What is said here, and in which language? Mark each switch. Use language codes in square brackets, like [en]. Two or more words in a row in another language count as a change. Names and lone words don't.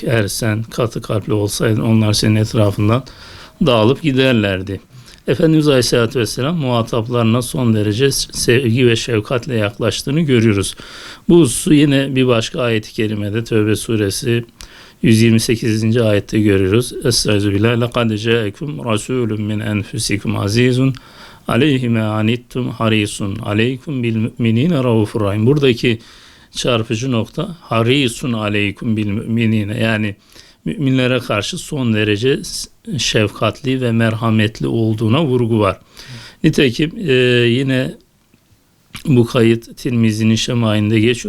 [tr] Eğer sen katı kalpli olsaydın onlar senin etrafından dağılıp giderlerdi. Efendimiz Aleyhisselatü Vesselam muhataplarına son derece sevgi ve şefkatle yaklaştığını görüyoruz. Bu hususu yine bir başka ayet-i kerimede Tevbe suresi 128. ayette görüyoruz. Estağfirullah. [ar] لقد جاءكم رسول من أنفسكم عزيز عليه ما عنتم حريص عليكم بالمؤمنين رءوف رحيم. [tr] Buradaki çarpıcı nokta [ar] حريص عليكم بالمؤمنين, [tr] yani müminlere karşı son derece şefkatli ve merhametli olduğuna vurgu var. Nitekim yine bu kayıt Tirmizi'nin şemailinde geçiyor.